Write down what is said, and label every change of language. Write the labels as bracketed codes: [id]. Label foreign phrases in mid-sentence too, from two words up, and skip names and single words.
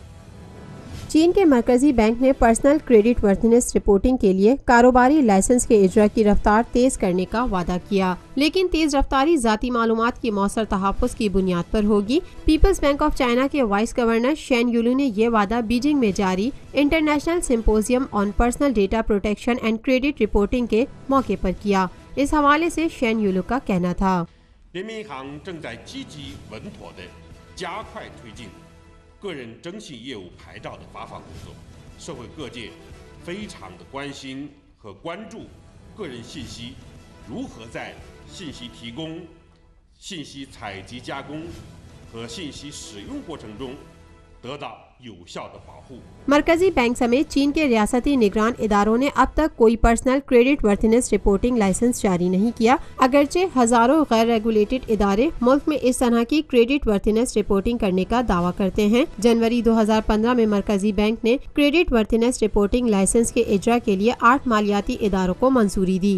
[ur] چین کے مرکزی بینک نے [en] personal credit worthiness reporting [ur] کے لیے کاروباری لائسنس کے اجرا کی رفتار تیز کرنے کا وعدہ کیا، لیکن تیز رفتاری ذاتی معلومات کی موثر تحفظ کی بنیاد پر ہوگی. پیپلز بینک آف چائنا کے [en] vice governor [ur] شین یولو نے یہ وعدہ بیجنگ میں جاری انٹرنیشنل سمپوزیم آن پرسنل ڈیٹا پروٹیکشن اینڈ کریڈٹ رپورٹنگ کے موقعے پر کیا. اس حوالے سے شین یولو کا کہنا تھا, [zh] 个人征信业务牌照的发放工作，社会各界非常的关心和关注个人信息如何在信息提供、信息采集加工和信息使用过程中得到有效的保护। [ur] مرکزی بینک سمیت چین کے ریاستی نگران اداروں نے اب تک کوئی [en] personal credit worthiness reporting license [ur] جاری نہیں کیا. اگرچہ ہزاروں غیر ریگولیٹڈ ادارے ملک میں اس طرح کی [en] credit worthiness reporting [ur] کرنے کا دعویٰ کرتے ہیں. جنوری 2015 میں مرکزی بینک نے [en] credit worthiness reporting license [ur] کے اجرا کے لیے 8 مالیاتی اداروں کو منظوری دی.